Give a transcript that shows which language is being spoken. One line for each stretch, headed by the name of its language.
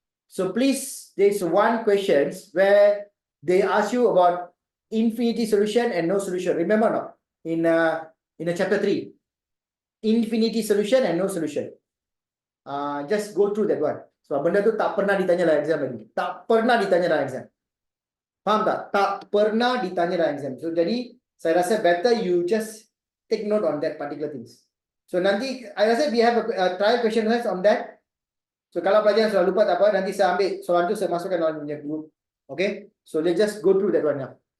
English: So please, there's one questions where they ask you about infinity solution and no solution. Remember not? In the chapter 3. Infinity solution and no solution. Just go through that one.
Malay: So benda tu tak pernah ditanya dalam exam lagi. Tak pernah ditanya dalam exam. Faham tak? Tak pernah ditanya dalam exam.
English: So
Malay: jadi saya rasa
English: better you just take note on that particular things.
Malay: So nanti I rasa
English: we have a trial question on that.
Malay: So kalau pelajar yang sudah lupa tak apa, nanti saya ambil soalan tu saya masukkan dalam punya group. Okay?
English: So let's just go through that one now.